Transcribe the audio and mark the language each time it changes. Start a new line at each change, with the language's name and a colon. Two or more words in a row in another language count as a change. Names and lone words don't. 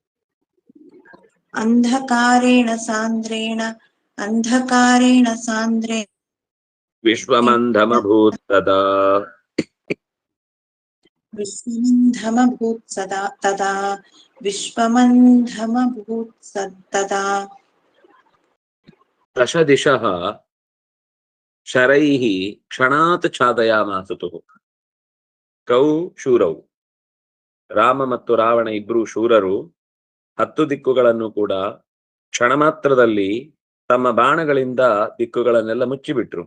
Sanskrit: अंधकारेण सान्द्रेण ವಿಶ್ವಮಂಧಮಭೂತ್ ತದಾ. विश्वमन्धमभूत् सदा तदा विश्वमन्धमभूत् तदा. ದಶ ದಿಶಃ ಶರೈಃ ಕ್ಷಣಾತ್ ಛಾದಯಾಮಾಸ ತುಃ. ಕೌ ಶೂರೌ
Kannada: ರಾಮ ಮತ್ತು ರಾವಣ ಇಬ್ರು ಶೂರರು 10 ದಿಕ್ಕುಗಳನ್ನು ಕೂಡ ಕ್ಷಣ ಮಾತ್ರದಲ್ಲಿ ತಮ್ಮ ಬಾಣಗಳಿಂದ ದಿಕ್ಕುಗಳನ್ನೆಲ್ಲ ಮುಚ್ಚಿಬಿಟ್ರು.